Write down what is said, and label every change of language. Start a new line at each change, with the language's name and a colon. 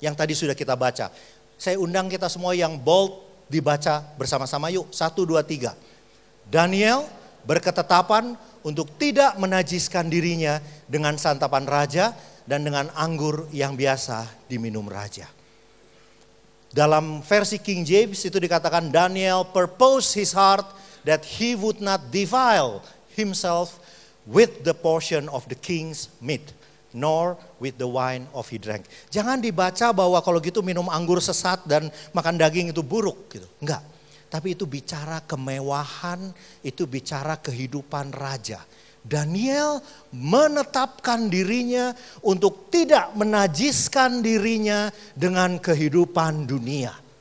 Indonesian: yang tadi sudah kita baca. Saya undang kita semua yang bold dibaca bersama-sama yuk. 1, 2, 3. Daniel berketetapan untuk tidak menajiskan dirinya dengan santapan raja dan dengan anggur yang biasa diminum raja. Dalam versi King James itu dikatakan
English: Daniel purposed his heart that he would not defile himself with the portion of the king's meat, nor with the wine of he drank.
Indonesian: Jangan dibaca bahwa kalau gitu minum anggur sesat dan makan daging itu buruk gitu. Enggak. Tapi itu bicara kemewahan, itu bicara kehidupan raja. Daniel menetapkan dirinya untuk tidak menajiskan dirinya dengan kehidupan dunia.